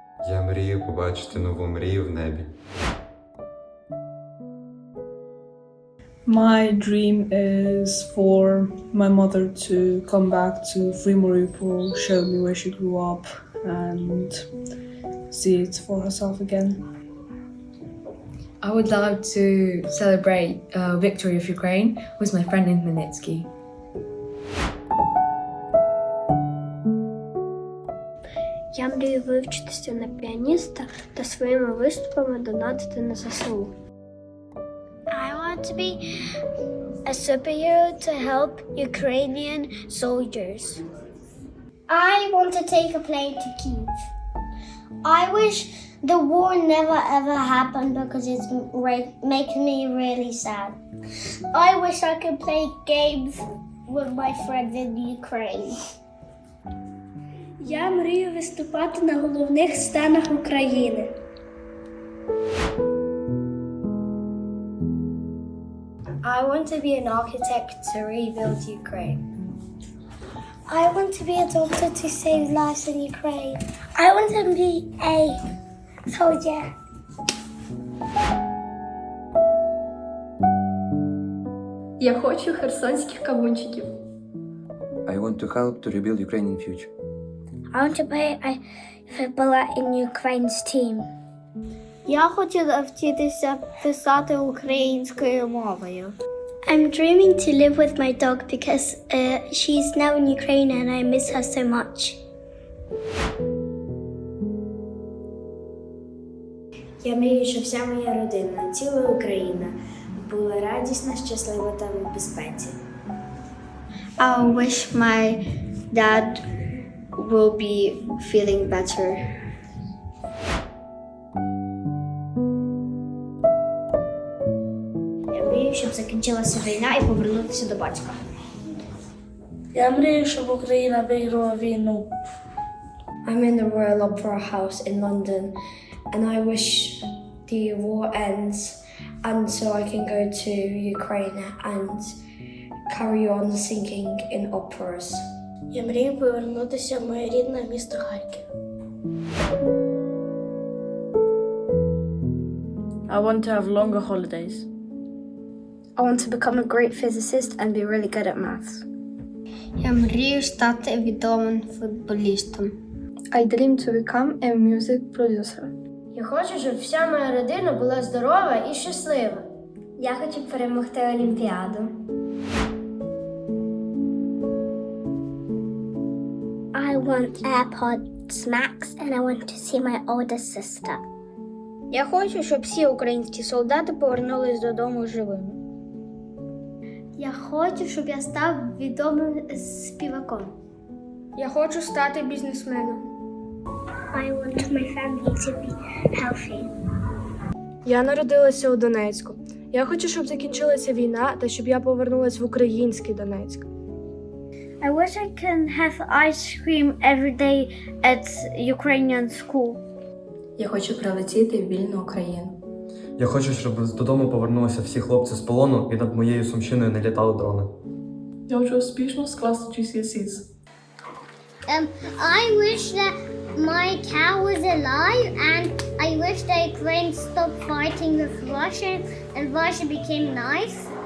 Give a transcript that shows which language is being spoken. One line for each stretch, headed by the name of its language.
Ukrainian: Я мрію побачити нову мрію в небі.
English: My dream is for my mother to come back to Mariupol, show me where she grew up, and see it for herself again. I would love to celebrate victory of Ukraine with my friend in Minitsky.
Ukrainian: Я мрію вивчитися на піаніста та своїми виступами донатити на ЗСУ.
English: I want to be a superhero to help Ukrainian soldiers. I want to take a plane to Kyiv. I wish the war never ever happened because it makes me really sad. I wish I could play games with my friends in Ukraine.
Ukrainian: Я мрію виступати на головних сценах України.
English: I want to be an architect to rebuild Ukraine. I want to be a doctor to save lives in Ukraine. I want to be a soldier.
Ukrainian: Я хочу херсонських кавунчиків.
English: I want to help to rebuild Ukrainian future. I want to play a footballer in Ukraine's team.
Ukrainian: Я хочу навчитися писати українською мовою.
English: I'm dreaming to live with my dog because she's now in Ukraine and I miss her so much.
Ukrainian: Я мрію, щоб вся моя родина, ціла Україна, була радісна, щаслива та в безпеці.
English: I wish my dad will be feeling better.
Ukrainian: Я мрію, щоб закінчилася війна і повернутися до батька. Я мрію, щоб Україна виграла війну.
English: I'm in the Royal Opera House in London and I wish the war ends and so I can go to Ukraine and carry on singing in operas.
Ukrainian: Я мрію повернутися в моє рідне місто Харків.
English: I want to have longer holidays. I want to become a great physicist and be really good at maths.
Ukrainian: Я мрію стати відомим футболістом.
English: I dream to become a music producer.
Ukrainian: Я хочу, щоб вся моя родина була здорова і щаслива. Я хочу перемогти Олімпіаду.
English: I want AirPods Max and I want to see my older sister.
Ukrainian: Я хочу, щоб всі українські солдати повернулись додому живими. Я хочу, щоб я став відомим співаком. Я хочу стати бізнесменом.
English: I want my family to be healthy.
Ukrainian: Я народилася у Донецьку. Я хочу, щоб закінчилася війна та щоб я повернулася в український Донецьк.
English: I wish I can have ice cream every day at Ukrainian school.
Ukrainian: Я хочу прилетіти в вільну Україну. Я хочу, щоб додому повернулися всі хлопці з полону і над моєю Сумщиною не літали дрони. Я хочу успішно скласти GCSEs.
English: I wish that my cow was alive and I wish that Ukraine stopped fighting with Russia and Russia became nice.